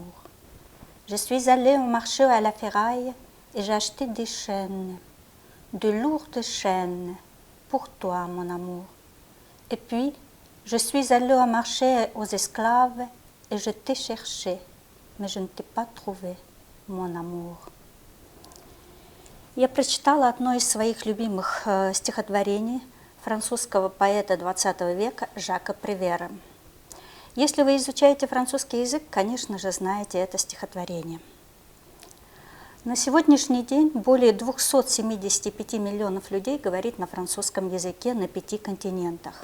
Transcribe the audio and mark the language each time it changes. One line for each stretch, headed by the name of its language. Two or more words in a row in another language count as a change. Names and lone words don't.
French: Je suis allée au marché à la ferraille et j'ai acheté des chaînes, de lourdes chaînes pour toi, mon amour. Et puis, je suis allée au marché aux esclaves et je t'ai cherché, mais je ne t'ai pas trouvé, mon amour.
Russian: Я прочитала одно из своих любимых стихотворений французского поэта XX века Жака Привера. Если вы изучаете французский язык, конечно же, знаете это стихотворение. На сегодняшний день более 275 миллионов людей говорит на французском языке на 5 континентах.